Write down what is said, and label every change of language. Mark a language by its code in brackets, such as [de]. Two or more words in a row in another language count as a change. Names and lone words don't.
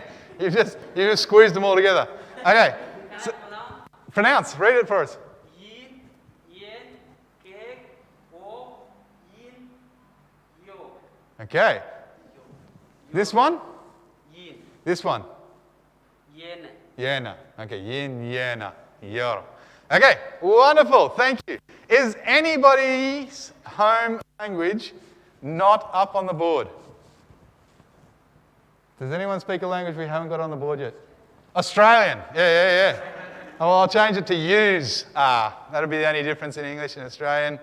[en] You've just squeezed them all together. Okay. So, pronounce. Read it for us. Yin, yen, kek, wo, yin, yo. Okay. This one? Yin, This one? yen. Yena. Okay. Yin, yena, yor. Okay. Wonderful. Thank you. Is anybody's home language not up on the board? Does anyone speak a language we haven't got on the board yet? Australian. Yeah. Oh, well, I'll change it to use. That'll be the only difference in English and Australian.